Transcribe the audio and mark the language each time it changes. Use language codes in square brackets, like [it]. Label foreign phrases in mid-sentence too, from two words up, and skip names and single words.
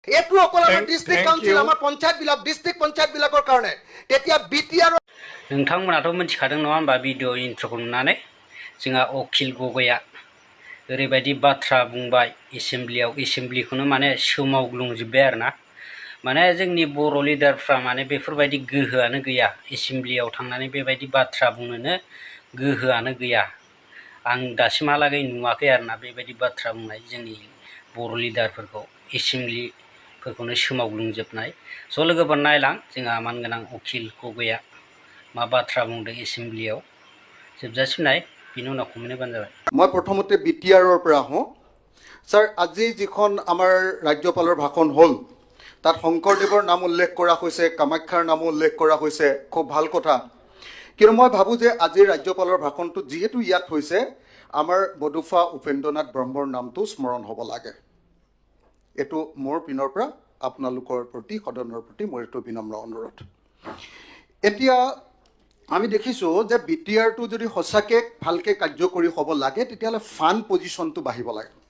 [as] এইটো অকল আমাৰ [en] district council [as] আমাৰ পঞ্চায়তবিলাক ডিষ্ট্ৰিক্ট পঞ্চায়তবিলাকৰ কাৰণে তেতিয়া বিটিআৰ [brx] नोंथांमोनाथ' मिथिखादों नङा होमबा [en] video intro' [brx] खौ नुनानै जोंहा अखिल गगैया ओरैबायदि बाथ्रा बुंबाय एसेमब्लिखौनो माने सोमावग्लुंजोब्बाय आरोना माने जोंनि बर' लिडारफ्रा माने बेफोरबायदि गोहोआनो गैया एसेमब्लियाव थांनानै बेबायदि बाथ्रा बुंनोनो गोहोआनो गैया आं दासिमहालागै नुवाखै आरोना बेबायदि बाथ्रा बुंनाय जोंनि बर' लिडारफोरखौ एसेमब्लिफोरखौनो सोमावग्लुंजोबनाय स' लोगोफोर नायलां जोंहा मानगोनां अखिल गगैया मा बाथ्रा बुंदों एसेमब्लियाव जोबजासिम नाय बिनि उनाव कमेन्ट होबानो जाबाय [as] মই প্ৰথমতে বিটিআৰৰ পৰা আহোঁ ছাৰ আজি যিখন আমাৰ ৰাজ্যপালৰ ভাষণ হ'ল তাত শংকৰদেৱৰ নাম উল্লেখ কৰা হৈছে কামাখ্যাৰ নামো উল্লেখ কৰা হৈছে খুব ভাল কথা কিন্তু মই ভাবোঁ যে আজিৰ ৰাজ্যপালৰ ভাষণটো যিহেতু ইয়াত হৈছে আমাৰ বডুফা উপেন্দ্ৰনাথ ব্ৰহ্মৰ নামটো স্মৰণ হ'ব লাগে এইটো মোৰ পিনৰ পৰা আপোনালোকৰ প্ৰতি সদনৰ প্ৰতি মোৰ এইটো বিনম্ৰ অনুৰোধ এতিয়া আমি দেখিছোঁ যে বিটিআৰটো যদি সঁচাকৈ ভালকৈ কাৰ্যকৰী হ'ব লাগে তেতিয়াহ'লে [en] fund positionটো [as] বাঢ়িব লাগে